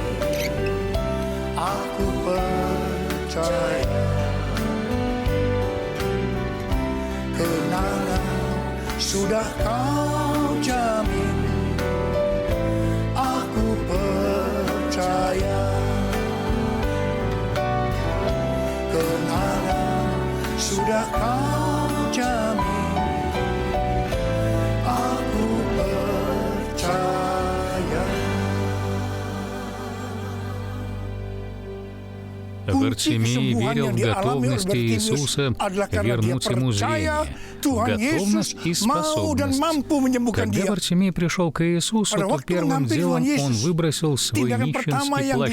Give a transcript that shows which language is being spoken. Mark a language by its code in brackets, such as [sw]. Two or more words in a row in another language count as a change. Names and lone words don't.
[id] aku percaya, kenangan sudah Kau jamin, aku percaya, kenangan sudah Kau jamin, aku percaya. [ru] Вартимей верил в готовность Иисуса вернуть ему зрение, готовность и способность. Когда Вартимей пришел к Иисусу, то первым делом он выбросил свой нищенский плащ.